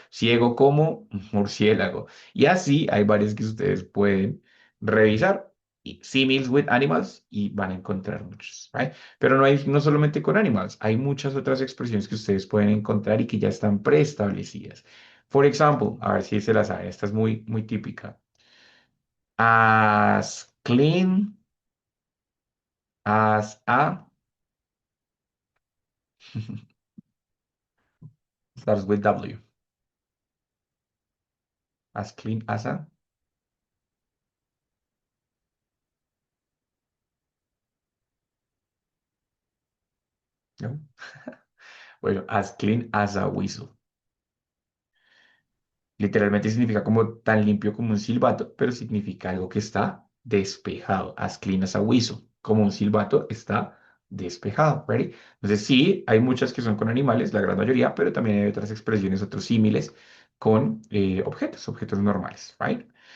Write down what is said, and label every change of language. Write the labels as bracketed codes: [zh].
[es] Ciego como murciélago. Y así hay varios que ustedes pueden revisar. Y [en] similes with animals [es] y van a encontrar muchos, right? Pero no solamente con [en] animals, [es] hay muchas otras expresiones que ustedes pueden encontrar y que ya están preestablecidas. Por ejemplo, a ver si se las sabe, esta es muy, muy típica. [en] As clean as a, starts with W. As clean as a, [es] ¿no? Bueno, [en] as clean as a whistle. [es] Literalmente significa como tan limpio como un silbato, pero significa algo que está despejado. [en] As clean as a whistle. [es] Como un silbato está despejado. [en] ¿Ready? [es] Entonces, sí, hay muchas que son con animales, la gran mayoría, pero también hay otras expresiones, otros símiles con objetos normales. [en] ¿Right?